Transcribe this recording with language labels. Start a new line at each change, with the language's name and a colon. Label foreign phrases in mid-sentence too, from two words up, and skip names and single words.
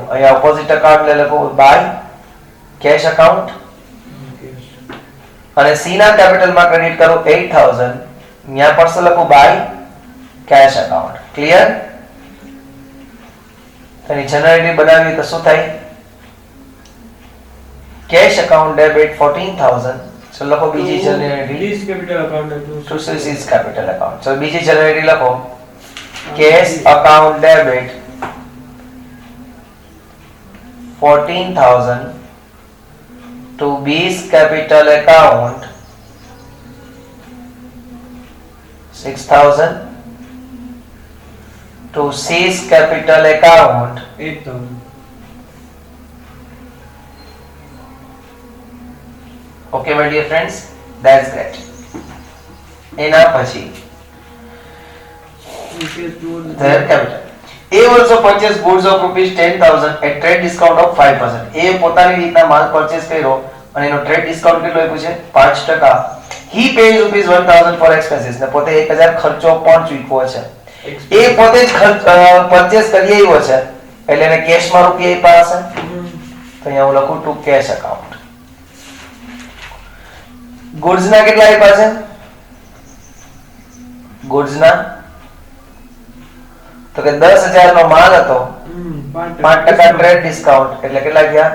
Gujarati: અહીંયા
English: opposite account
Gujarati: એટલે લખું
English: by cash account,
Gujarati: અને સી ના કેપિટલ માં ક્રેડિટ કરું 8000, અહીંયા પર શું લખું
English: by cash account.
Gujarati: ક્લિયર? તેની જનરેટરી બનાવી તો શું થાય?
English: cash account debit 14000.
Gujarati: So લખો બીજી જનરેટરી
English: This capital account to CC's capital account. So
Gujarati: બીજી જનરેટરી લખો
English: cash account debit 14000 to B's capital account 6000 to C's capital account 8,000. Okay, my dear friends, that's great.
Gujarati: એના પછી
English: their capital. A also purchased goods of rupees 10,000 at trade discount of 5%.
Gujarati: એ પોતાની રીતના માલ પરચેસ કર્યો અને એનો
English: trade discount
Gujarati: કેટલો આપ્યું છે? 5%.
English: He pays rupees 1,000 for expenses.
Gujarati: ને પોતે 1000 ખર્ચો પણ ચૂકવ્યો છે. એ પોતે જ પરચેસ કરી આવ્યો છે એટલે એને કેશમાં રૂપિયા આપ્યા હશે. તો અહીંયા હું લખું
English: to cash account.
Gujarati: ગુડ્સ ના કેટલા આપ્યા છે? ગુડ્સ ના તો કે 10000 નો માલ હતો, 5%
English: trade discount
Gujarati: એટલે કેટલા ગયા?